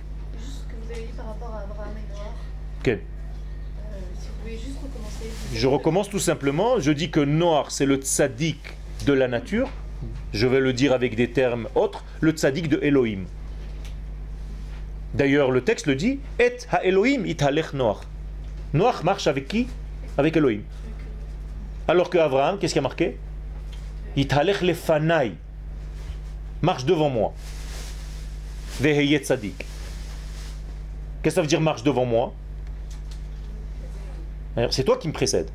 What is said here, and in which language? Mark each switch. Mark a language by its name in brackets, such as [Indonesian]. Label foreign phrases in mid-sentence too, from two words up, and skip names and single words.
[French] Juste ce que vous avez dit par rapport à Abraham et Noach. Ok. Si vous pouvez juste recommencer. Je recommence tout simplement. Je dis que Noach, c'est le tzaddik de la nature. Je vais le dire avec des termes autres. Le tzaddik de Elohim. D'ailleurs, le texte le dit. [Hebrew] את האלוהים התהלך נח. [French] Noach marche avec qui? Avec Elohim. Alors que Abraham, qu'est-ce qu'il y a marqué? [Hebrew] התהלך לפני. [French] Marche devant moi. [Hebrew] והיה צדיק. [French] Qu'est-ce que ça veut dire marche devant moi? C'est toi qui me précède.